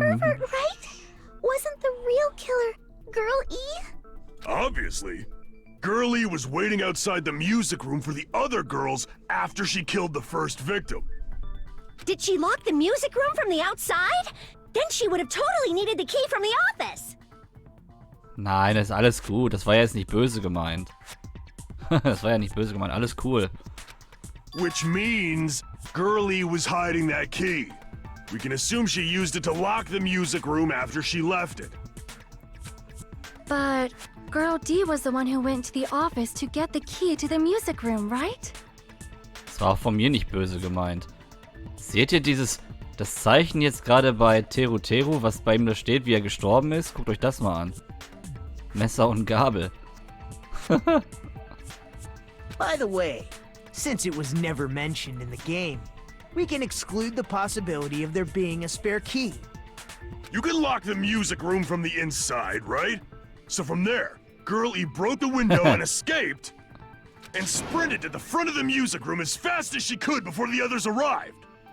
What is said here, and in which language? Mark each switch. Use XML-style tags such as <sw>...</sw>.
<en>pervert, right? Wasn't the real killer Girl E? Obviously. Girlie was waiting outside the music room for the other girls after she killed the first victim. Did she lock the music room from the outside? Then she would have totally needed the key from the office.</en> <de>Nein, das ist alles gut. Das war jetzt nicht böse gemeint. Das war ja nicht böse gemeint. Alles cool.</de> <en>Which means Girlie was hiding that key. We can assume she used it to lock the music room after she left it. But Girl D was the one who went to the office to get the key to the music room, right?</en> <de>Das war auch von mir nicht böse gemeint. Seht ihr das Zeichen jetzt gerade bei Teru Teru, was bei ihm da steht, wie er gestorben ist? Guckt euch das mal an. Messer und Gabel.</de> <en>By the way, since it was never mentioned in the game, we can exclude the possibility of there being a spare key. You can lock the music room from the inside, right? So from there, Girl E broke the window and escaped, and sprinted to the front of the music room as fast as she could before the others arrived.</en>